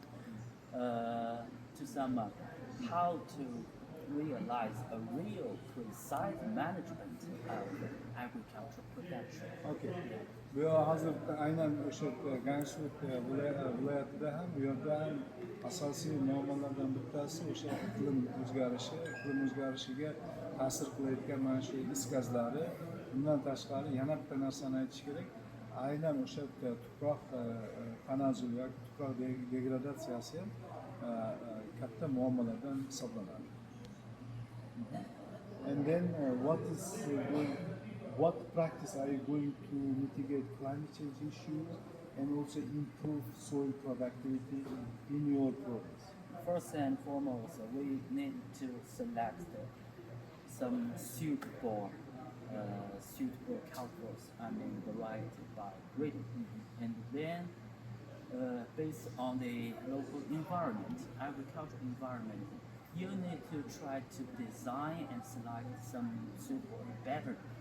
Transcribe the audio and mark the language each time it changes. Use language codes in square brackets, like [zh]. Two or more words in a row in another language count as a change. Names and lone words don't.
[en] To sum up, how to realize a real precise management of agricultural production. Okay. [uz] Bu hozir aynan o'sha Gansu viloyatida ham bu yerda ham asosiy muammolardan bittasi o'sha iqlim o'zgarishiga ta'sir qilayotgan mana shu is gazlari. Bundan tashqari yana bitta narsani aytish kerak. Aynan o'sha tuproq tanazzuli yoki tuproq degradatsiyasi ham katta muammolardan hisoblanadi. [en] And then what practice are you going to mitigate climate change issues and also improve soil productivity in your province? First and foremost, we need to select some suitable cultures, variety by breeding, and then based on the local environment, agricultural environment, you need to try to design and select some suitable better.